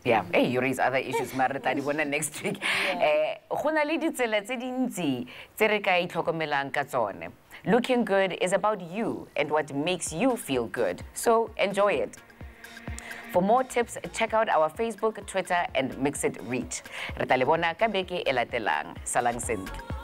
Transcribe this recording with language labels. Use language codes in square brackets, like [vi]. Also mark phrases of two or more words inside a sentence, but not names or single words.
[en] Yeah, hey, you raise other issues, Marita, next week. Looking good is about you and what makes you feel good. So enjoy it. For more tips, check out our Facebook, Twitter, and Mxit Reach. [tn] Re tla le bona ka beke e latelang. Salang sentle.